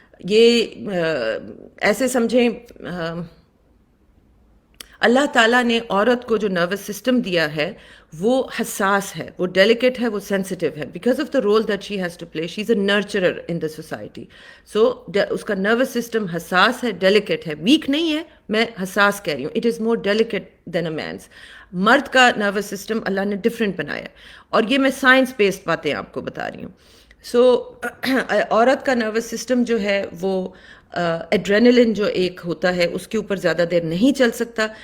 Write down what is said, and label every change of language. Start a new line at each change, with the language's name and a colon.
Urdu: یہ ایسے سمجھیں اللہ تعالیٰ نے عورت کو جو نروس سسٹم دیا ہے وہ حساس ہے, وہ ڈیلیکیٹ ہے, وہ سینسٹیو ہے,
English: Because of the role that she has to play. She is a nurturer in the society.
Urdu: سو اس کا نروس سسٹم حساس ہے, ڈیلیکیٹ ہے, ویک نہیں ہے, میں حساس کہہ رہی ہوں.
English: It is more delicate than a man's.
Urdu: مرد کا نروس سسٹم اللہ نے ڈفرینٹ بنایا, اور یہ میں سائنس بیسڈ باتیں آپ کو بتا رہی ہوں. سو عورت کا نروس سسٹم جو ہے وہ ایڈرینلن جو ایک ہوتا ہے اس کے اوپر زیادہ دیر نہیں چل سکتا.